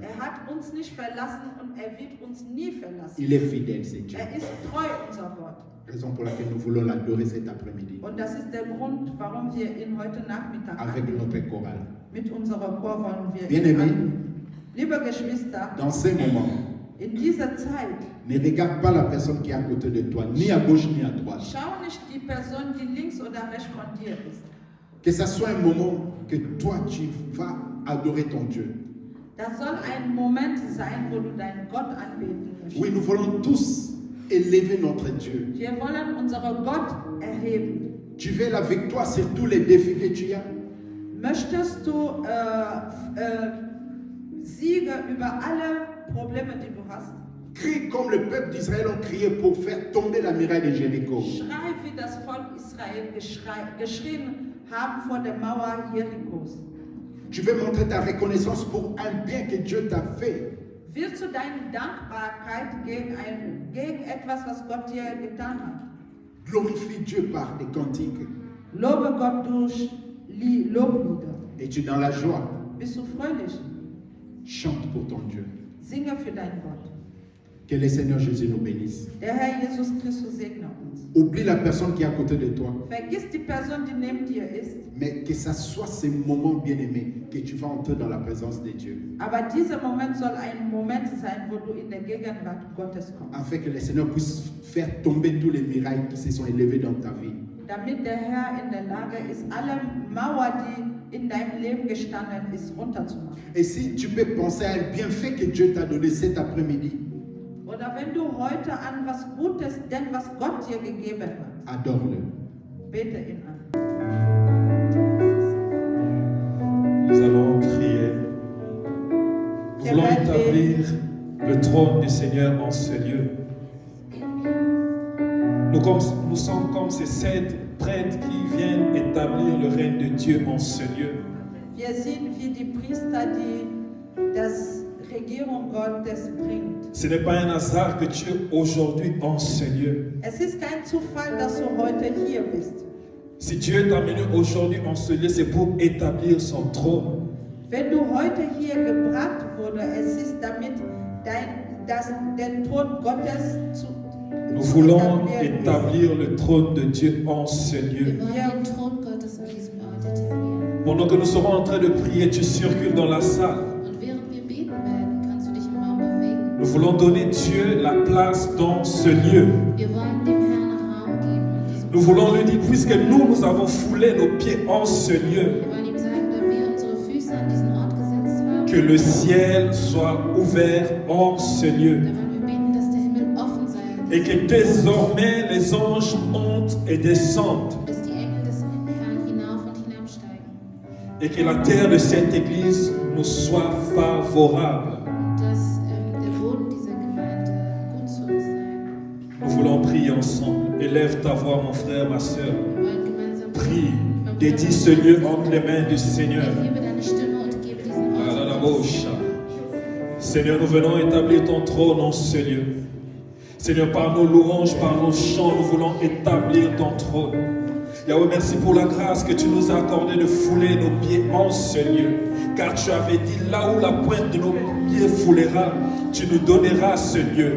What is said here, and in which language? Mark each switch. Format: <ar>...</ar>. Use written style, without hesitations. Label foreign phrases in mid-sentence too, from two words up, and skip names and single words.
<de>Hat uns nicht verlassen und wird uns nie verlassen.</de> <fr>Il est fidèle, c'est Dieu.</fr> <de>Ist treu, unser Gott.</de> <fr>Raison pour laquelle nous voulons l'adorer cet après-midi</fr> <de>Und das ist der Grund, warum wir ihn heute Nachmittag</de> <fr>avec</fr> <de>anbeten.</de> <fr>notre chorale.</fr> <de>Mit unserer Chor wollen wir</de> <fr>Bien</fr> <de>ihn</de> <fr>aimé,</fr> <de>anbeten. Liebe Geschwister,</de> <fr>dans ces moments,</fr> <de>in dieser Zeit,</de> <fr>ne regarde pas la personne qui est à côté de toi, ni à gauche ni à droite.</fr> <de>schau nicht die Person, die links oder rechts von dir ist.</de> <fr>Que ça soit un moment que toi, tu vas adorer ton Dieu.</fr> <de>Das soll ein Moment sein, wo du deinen Gott anbeten möchtest.</de> <fr>Oui, nous voulons tous élever notre Dieu.</fr> <de>Wir wollen unseren Gott erheben.</de> <fr>Tu veux la victoire sur tous les défis que tu as.</fr> <de>Möchtest du Siege über alle Probleme, die du hast?</de> <fr>Crie comme le peuple d'Israël ont crié pour faire tomber la muraille de Jéricho.</fr> <de>Schrei, wie das Volk Israel geschrien haben vor der Mauer Jerichos.</de> <fr>Tu veux montrer ta reconnaissance pour un bien que Dieu t'a fait.</fr> <de>Willst du deine Dankbarkeit gegen etwas, was Gott dir getan hat?</de> <fr>Glorifie Dieu par des cantiques.</fr> <de>Lobe Gott durch Loblieder.</de> <fr>Et tu es dans la joie.</fr> <de>Bist du fröhlich?</de> <fr>Chante pour ton Dieu.</fr> <de>Singe für deinen Gott.</de> <fr>Que le Seigneur Jésus nous bénisse.</fr> <de>Der Herr Jesus Christus segne uns.</de> <fr>Oublie la personne qui est à côté de toi.</fr> <de>Vergiss die Person, die neben dir ist.</de> <fr>Mais que ça soit ces moments bien-aimés que tu vas entrer dans la présence de Dieu.</fr> <de>Aber dieser Moment soll ein Moment sein, wo du in der Gegenwart Gottes kommst.</de> <fr>Afin que le Seigneur puisse faire tomber tous les murailles qui se sont élevées dans ta vie.</fr> <de>Damit der Herr in der Lage ist, alle Mauer, die in deinem Leben gestanden ist, runterzumachen.</de> <fr>Et si tu peux penser à un bienfait que Dieu t'a donné cet après-midi,</fr> <de>Oder wenn du heute an was Gutes denkst, was Gott dir gegeben hat,</de> <fr>adore-le.</fr> <de>bete ihn an.</de> <fr>Nous allons prier. Nous voulons établir le trône du Seigneur en ce lieu. Nous sommes comme ces 7 prêtres qui viennent établir le règne de Dieu en ce lieu.</fr> <de>Wir sind wie die Priester, die das Regierung Gottes bringt.</de> <fr>Ce n'est pas un hasard que tu es aujourd'hui en ce lieu.</fr> <de>Es ist kein Zufall, dass du heute hier bist.</de> <fr>Si Dieu t'a amené aujourd'hui en ce lieu, c'est pour établir son trône.</fr> <de>Wenn du heute hier gebracht wurde, es ist damit den Thron Gottes zu</de> <fr>Nous voulons établir le trône de Dieu en ce lieu.</fr> <de>Wir wollen den Thron Gottes an diesem Ort etablieren.</de> <fr>Pendant que nous serons en train de prier, tu circules dans la salle.</fr> <de>Und während wir beten werden, kannst du dich im Raum bewegen.</de> <fr>Nous voulons donner Dieu la place dans ce lieu.</fr> <de>Wir wollen dem Herrn Raum geben in diesem</de> <fr>Nous voulons lui dire, puisque nous avons foulé nos pieds en ce lieu,</fr> <de>Wir wollen ihm sagen, da wir unsere Füße an diesen Ort gesetzt haben,</de> <fr>que le ciel soit ouvert en ce lieu.</fr> <de>da wollen wir beten, dass der Himmel offen sei.</de> <fr>Et que désormais les anges montent et descendent.</fr> <de>Dass die Engel des Herrn hinauf und hinabsteigen.</de> <fr>Et que la terre de cette église nous soit favorable.</fr> <de>Und dass der Boden dieser Gemeinde gut zu uns sei.</de> <fr>Nous voulons prier ensemble. Élève ta voix, mon frère, ma soeur.</fr> <de>Wir wollen gemeinsam</de> <fr>Prie.</fr> <de>beten.</de> <fr>Dédie ce lieu entre les mains du Seigneur.</fr> <de>Erhebe deine Stimme und gebe diesen Ort Gottes. Alalabocha.</de> <fr>Seigneur, nous venons établir ton trône en ce lieu. Seigneur, par nos louanges, par nos chants, nous voulons établir ton trône. Yahweh, merci pour la grâce que tu nous as accordé de fouler nos pieds en ce lieu. Car tu avais dit, là où la pointe de nos pieds foulera, tu nous donneras ce lieu.</fr>